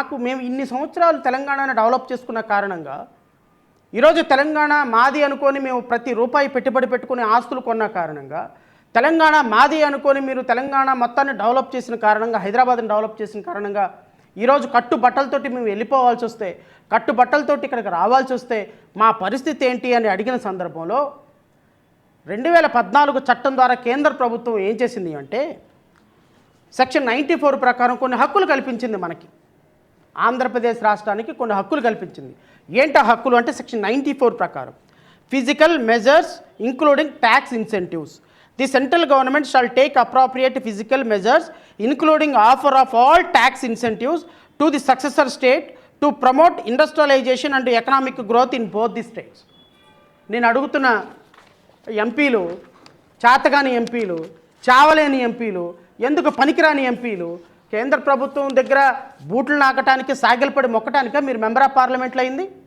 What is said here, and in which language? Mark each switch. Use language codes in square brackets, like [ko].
[te] మేము ఇన్ని సంవత్సరాలు తెలంగాణను డెవలప్ చేసుకున్న కారణంగా ఈరోజు తెలంగాణ మాది అనుకొని మేము ప్రతి రూపాయి పెట్టుబడి పెట్టుకుని ఆస్తులు కొన్న కారణంగా, తెలంగాణ మాది అనుకొని మీరు తెలంగాణ మొత్తాన్ని డెవలప్ చేసిన కారణంగా, హైదరాబాద్ని డెవలప్ చేసిన కారణంగా ఈరోజు కట్టుబట్టలతోటి మేము వెళ్ళిపోవాల్సి వస్తే, కట్టుబట్టలతోటి ఇక్కడికి రావాల్సి వస్తే మా పరిస్థితి ఏంటి అని అడిగిన సందర్భంలో 2014 చట్టం ద్వారా కేంద్ర ప్రభుత్వం ఏం చేసింది అంటే Section 94 ప్రకారం కొన్ని హక్కులు కల్పించింది. మనకి ఆంధ్రప్రదేశ్ రాష్ట్రానికి కొన్ని హక్కులు కల్పించింది. ఏంటి హక్కులు అంటే Section 94 ప్రకారం [en] Physical measures including tax incentives. The central government shall take appropriate physical measures including offer of all tax incentives to the successor state to promote industrialisation and economic growth in both the states. [te] నేను అడుగుతున్న ఎంపీలు చేతగాని ఎంపీలు, చావలేని ఎంపీలు, ఎందుకు పనికిరాని ఎంపీలు, కేంద్ర ప్రభుత్వం దగ్గర బూట్లు నాకటానికి సాగిలపడి మొక్కటానికే మీరు మెంబర్ ఆఫ్ పార్లమెంట్లో అయింది.